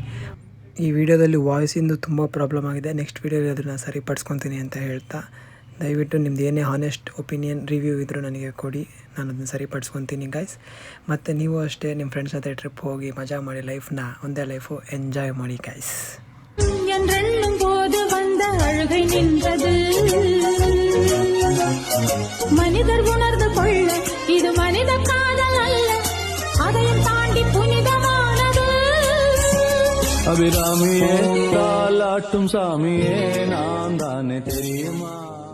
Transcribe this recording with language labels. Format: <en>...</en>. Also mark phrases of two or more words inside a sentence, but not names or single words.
<kn>ಈ ವಿಡಿಯೋದಲ್ಲಿ ವಾಯ್ಸಿಂದು ತುಂಬ ಪ್ರಾಬ್ಲಮ್ ಆಗಿದೆ. ನೆಕ್ಸ್ಟ್ ವೀಡಿಯೋದಲ್ಲಿ ಅದನ್ನು ಸರಿಪಡಿಸ್ಕೊತೀನಿ ಅಂತ ಹೇಳ್ತಾ ದಯವಿಟ್ಟು ನಿಮ್ದು ಏನೇ</kn> <en>honest opinion review</en> <kn>ಇದ್ದರೂ ನನಗೆ ಕೊಡಿ, ನಾನು ಅದನ್ನು ಸರಿಪಡಿಸ್ಕೊತೀನಿ ಗೈಸ್. ಮತ್ತು ನೀವು ಅಷ್ಟೇ ನಿಮ್ಮ ಫ್ರೆಂಡ್ಸ್ ಜೊತೆ ಟ್ರಿಪ್ ಹೋಗಿ ಮಜಾ ಮಾಡಿ, ಲೈಫ್ನ ಒಂದೇ ಲೈಫು ಎಂಜಾಯ್ ಮಾಡಿ ಗೈಸ್.</kn> <ta>என்றெண்ணும் போது வந்த அழுகை நின்றது. மனிதர் உணர்ந்து கொள்ள இது மனித காதல் அல்ல, அதையும் தாண்டி புனிதமானது. அபிராமியே தாலாட்டும் சாமியே நான் தானே தெரியுமா.</ta>